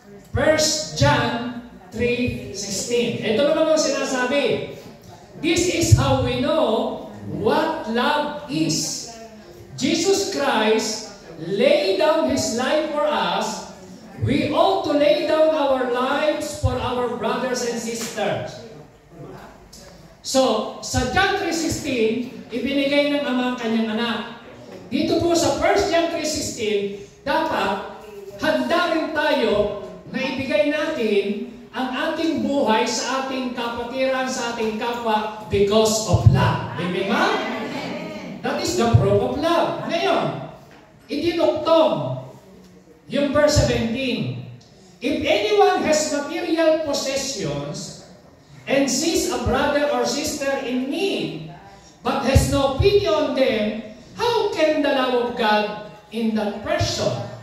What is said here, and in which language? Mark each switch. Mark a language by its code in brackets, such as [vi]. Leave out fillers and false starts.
[tl] 1 John 3:16. Ito naman ang sinasabi. [en] This is how we know what love is. Jesus Christ laid down His life for us. We ought to lay down our lives for our brothers and sisters. [tl] So, sa John 3:16, ibinigay ng Ama ang kanyang anak. Dito po sa 1 John 3:16, dapat handa rin tayo na ibigay natin ang ating buhay sa ating kapatiran, sa ating kapwa [en] because of love. [tl] Amen ba? [en] That is the proof of love. [tl] Ngayon, idinuktong yung verse 17. [en] If anyone has material possessions and sees a brother or sister in need, but has no pity on them, how can the love of God in that person?